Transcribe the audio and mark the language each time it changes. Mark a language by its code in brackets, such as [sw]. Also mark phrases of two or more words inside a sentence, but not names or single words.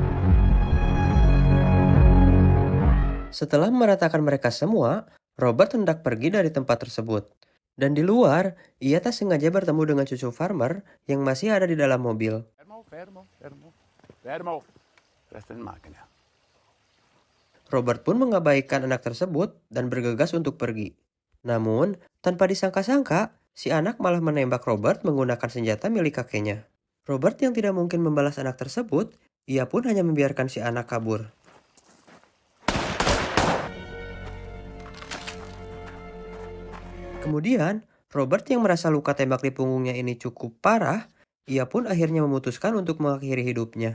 [id] Setelah meratakan mereka semua, Robert hendak pergi dari tempat tersebut. Dan di luar, ia tak sengaja bertemu dengan cucu Farmer yang masih ada di dalam mobil. [it] Fermo. Resta in macchina. [id] Robert pun mengabaikan anak tersebut dan bergegas untuk pergi. Namun, tanpa disangka-sangka, si anak malah menembak Robert menggunakan senjata milik kakeknya. Robert yang tidak mungkin membalas anak tersebut, ia pun hanya membiarkan si anak kabur. Kemudian, Robert yang merasa luka tembak di punggungnya ini cukup parah, ia pun akhirnya memutuskan untuk mengakhiri hidupnya.